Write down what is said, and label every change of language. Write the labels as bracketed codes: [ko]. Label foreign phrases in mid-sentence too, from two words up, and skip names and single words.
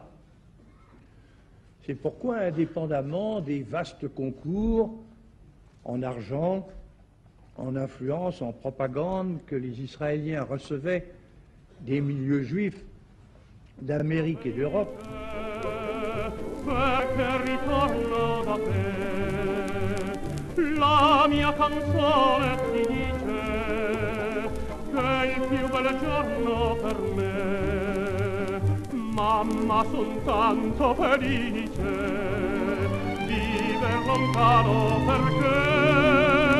[fr] C'est pourquoi, indépendamment des vastes concours en argent, en influence, en propagande que les Israéliens recevaient des milieux juifs d'Amérique et d'Europe, [it] la mia canzone ti dice che il più bel giorno per me, mamma, son tanto felice, viver lontano perché,